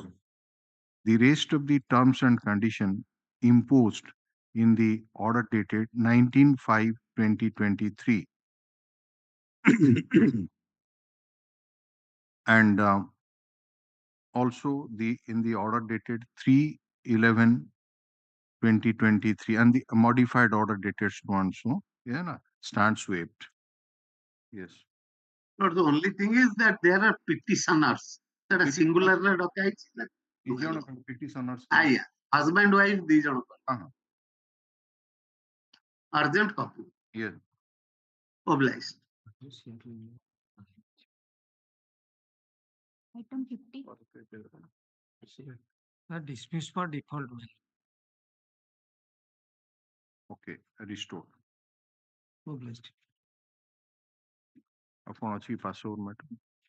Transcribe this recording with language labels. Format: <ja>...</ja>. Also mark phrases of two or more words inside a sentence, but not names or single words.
<en>The rest of the terms and conditions imposed in the order dated 19/5/2023 and also in the order dated 3/11/2023 and the modified order dated so and so, stands waived. Yes. But the only thing is that there are petitioners that are singular petitioners. Husband wife</en> <or>ଦି ଜଣ</or> <en>urgent copy. Yes. Obliged. Item 50. Dismissed for default. Okay, restored. Obliged.</en> <or>ଆପଣ ଅଛି ପାସୱାର୍ଡ ମ୍ୟାଡାମ</or>